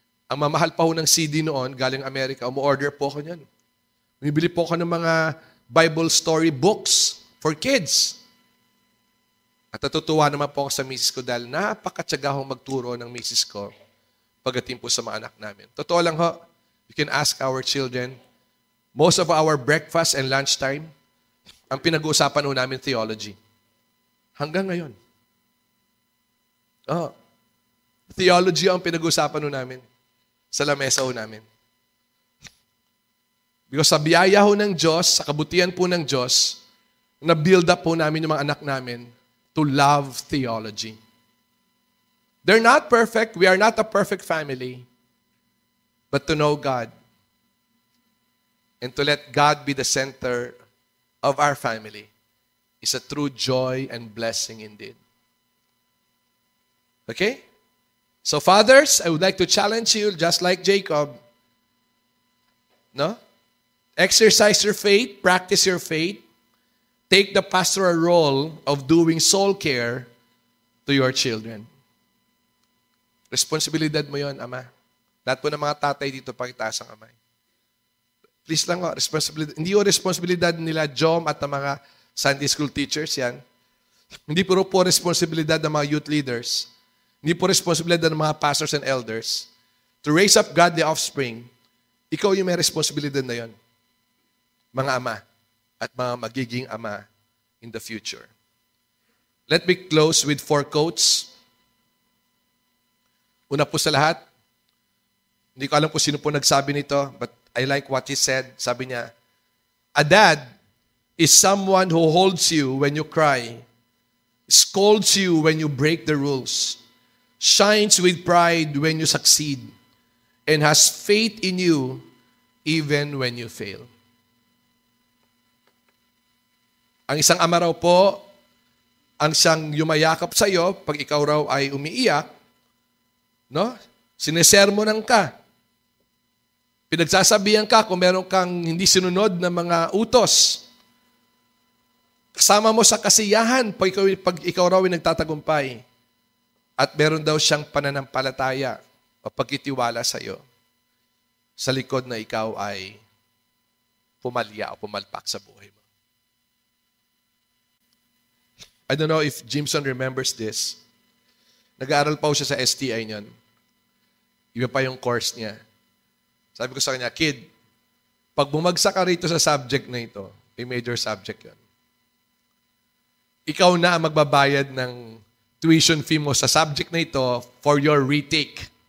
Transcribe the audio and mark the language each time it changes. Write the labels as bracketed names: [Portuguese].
[Filipino] Ang mamahal pa ho ng CD noon, galing Amerika, umu-order po ako niyan. Bibili po ako ng mga [English] Bible story books for kids. [Filipino] At natutuwa naman po ako sa misis ko dahil napakatsaga akong magturo ng misis ko pagdating po sa mga anak namin. Totoo lang ho, [English] you can ask our children, most of our breakfast and lunchtime, [Filipino] ang pinag-uusapan ho namin [English] theology. [Filipino] Hanggang ngayon. Theology ang pinag-uusapan ho namin sa lamesa ho namin. Because sa biyaya ho ng Diyos, sa kabutihan po ng Diyos, na-build up po namin yung mga anak namin [English] to love theology. They're not perfect. We are not a perfect family. But to know God and to let God be the center of our family is a true joy and blessing indeed. Okay? So fathers, I would like to challenge you just like Jacob. No? Exercise your faith, practice your faith. Take the pastoral role of doing soul care to your children. [Filipino] Responsibilidad mo yon, Ama. Lahat po ng mga tatay dito, pakitaas ang kamay. Please lang, responsibilidad. Hindi yung responsibilidad nila, Jom, at ng mga Sunday school teachers, yan. Hindi po responsibilidad ng mga youth leaders. Hindi po responsibilidad ng mga [English] pastors and elders. To raise up godly offspring, [Filipino] ikaw yung may responsibilidad na yon. Mga ama at mga magiging ama [English] in the future. Let me close with 4 quotes. [Filipino] Una po sa lahat, hindi ko alam kung sino po nagsabi nito, [English] but I like what he said. [Filipino] Sabi niya, [English] a dad is someone who holds you when you cry, scolds you when you break the rules, shines with pride when you succeed, and has faith in you even when you fail. [Filipino] Ang isang ama raw po, ang siyang yumayakap sa iyo pag ikaw raw ay umiiyak, no? Sinesermonan ka. Pinagsasabihan ka kung meron kang hindi sinunod na mga utos. Kasama mo sa kasiyahan pag ikaw raw ay nagtatagumpay. At meron daw siyang pananampalataya o pagkitiwala sa iyo sa likod na ikaw ay pumalya o pumalpak sa buhay mo. [English] I don't know if Jimson remembers this. [Filipino] Nag-aaral pa siya sa STI niyon. Iba pa yung course niya. Sabi ko sa kanya, kid, pag bumagsak ka rito sa subject na ito, yung major subject yun, ikaw na ang magbabayad ng tuition fee mo sa subject na ito [English] for your retake.